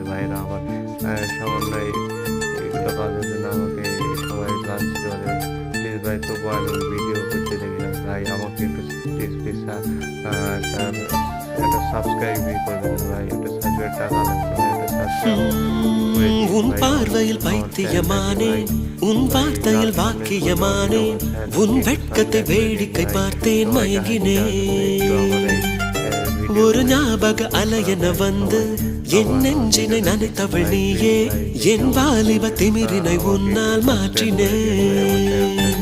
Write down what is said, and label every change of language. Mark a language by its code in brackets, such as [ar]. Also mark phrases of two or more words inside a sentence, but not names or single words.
[bn] ভাইরা আমার সামান্য এগুলো কাজের জন্য আমাকে সবাই লাঞ্চ করে। প্লিজ ভাই, তবুও আমি ভিডিও করতে দেখি না ভাই, আমাকে একটু [en] please please [bn] একটা সাবস্ক্রাইবই করবেন ভাই, একটা সাবস্ক্রাইব টাকা লাগবে, একটা সাবস্ক্রাইব [ta] உன் பார்வையில் பைத்தியமானேன், உன் வார்த்தையில் வாக்கியமானேன், உன் வெட்கத்தை வேடிக்கை பார்த்தேன் மயங்கினேன். ஒரு ஞாபக அலையென வந்து என் நெஞ்சினை நனைத்தவள் நீயே, என் வாலிப திமிரினை உன்னால் மாற்றினேன்.